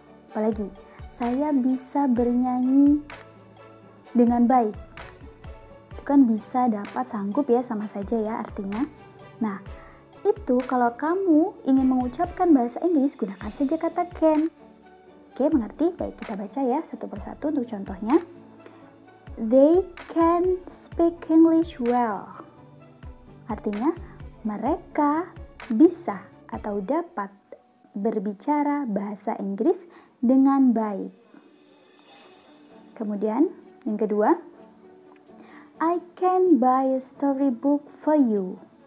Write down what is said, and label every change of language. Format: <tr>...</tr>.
<id>Apalagi, saya bisa bernyanyi dengan baik. Itu kan bisa, dapat, sanggup ya, sama saja ya artinya. Nah, itu kalau kamu ingin mengucapkan bahasa Inggris, gunakan saja kata can. Oke, mengerti? Baik, kita baca ya satu persatu untuk contohnya.</id> <en>They can speak English well.</en> <id>Artinya, mereka bisa atau dapat berbicara bahasa Inggris dengan baik. Kemudian, yang kedua,</id> <en>I can buy a storybook for you.</en>